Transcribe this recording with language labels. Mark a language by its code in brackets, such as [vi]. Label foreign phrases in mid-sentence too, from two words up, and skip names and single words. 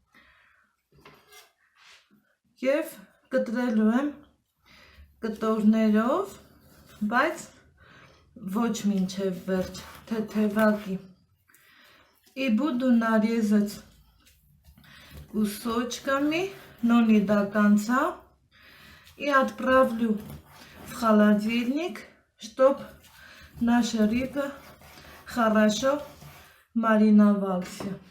[hy] Եվ կտրելու եմ կտորներով, բայց ոչ մինչև վերջ, թեթևակի։ [ru] И буду нарезать кусочками, но не до конца. И отправлю в холодильник, чтобы наша рыба хорошо мариновался.